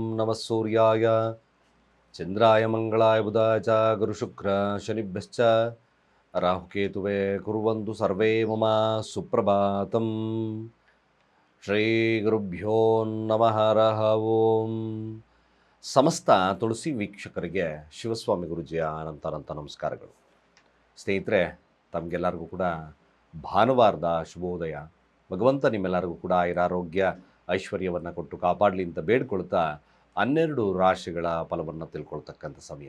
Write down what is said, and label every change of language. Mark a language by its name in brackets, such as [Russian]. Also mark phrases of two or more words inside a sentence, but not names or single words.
[Sanskrit] ನಮಃ ಸೂರ್ಯಾಯ ಚಂದ್ರಾಯ ಮಂಗಳಾಯ ಬುಧಾಯ ಚ ಗುರುಶುಕ್ರ ಶನಿಭ್ಯಶ್ಚ ರಾಹುಕೇತುವೇ ಕುರ್ವಂತು ಸರ್ವೇ ಮಮ ಸುಪ್ರಭಾತಂ. ಶ್ರೀ ಗುರುಭ್ಯೋ ನಮಃ ಹರಃ ಓಂ. [Kannada] ಸಮಸ್ತ ತುಳಸಿ ವೀಕ್ಷಕರಿಗೆ ಶಿವಸ್ವಾಮಿ ಗುರುಜಿಯ ಅನಂತ ನಮಸ್ಕಾರಗಳು. ಸ್ನೇಹಿತರೆ, ತಮಗೆಲ್ಲರಿಗೂ ಕೂಡ ಭಾನುವಾರದ ಶುಭೋದಯ. ಭಗವಂತ ನಿಮ್ಮೆಲ್ಲರಿಗೂ ಕೂಡ ಆರೋಗ್ಯ ಐಶ್ವರ್ಯವನ್ನು ಕೊಟ್ಟು ಕಾಪಾಡಲಿ ಅಂತ ಬೇಡ್ಕೊಳ್ತಾ 12 ರಾಶಿಗಳ ಫಲವನ್ನು ತಿಳ್ಕೊಳ್ತಕ್ಕಂಥ ಸಮಯ.